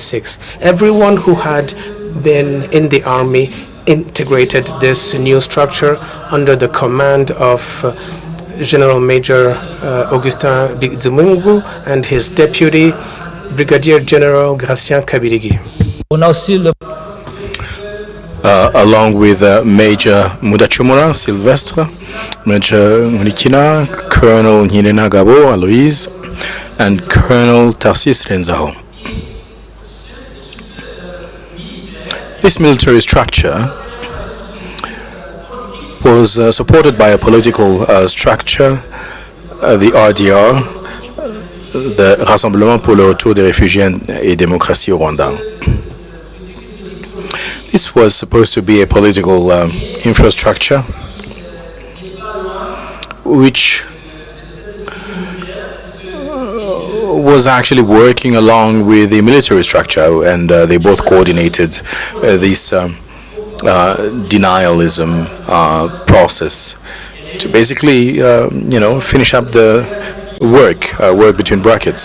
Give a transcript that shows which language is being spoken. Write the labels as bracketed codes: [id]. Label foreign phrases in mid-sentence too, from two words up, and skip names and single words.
[en] Everyone who had then in the army integrated this new structure under the command of General Major Augustin Bizimungu and his deputy Brigadier General Gratien Kabirigi. Along with Major Mudachumura Sylvestre, Major Mulikina, Colonel Nyirena Gabo Aloise, and Colonel Tarsis Renzaho. This military structure was supported by a political structure, the RDR, the Rassemblement pour le Retour des Réfugiés et Démocratie au Rwanda. This was supposed to be a political infrastructure which was actually working along with the military structure, and they both coordinated this denialism process to basically, finish up the work between brackets.